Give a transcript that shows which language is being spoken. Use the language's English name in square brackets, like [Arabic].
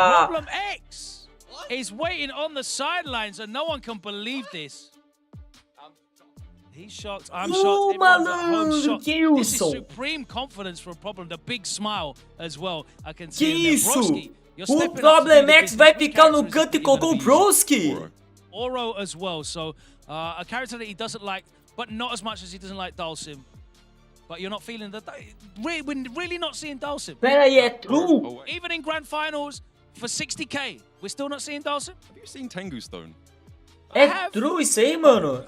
[English] ProblemX is waiting on the sidelines and no one can believe this. He's shocked. I'm shocked. Everyone's at home shocked. This is supreme confidence from Problem. The big smile as well. I can see Broski. [Portuguese] O ProblemX vai ficar no canto e colocou o Broski. [English] Oro as well. So a character that he doesn't like, but not as much as he doesn't like Dalsim. But you're not feeling that. We're really not seeing Dalsim. [Portuguese] Pera aí, é true? [English] Even in grand finals for 60k, we're still not seeing Dalsim. Have you seen Tengu Stone? [Portuguese] É true isso aí, mano?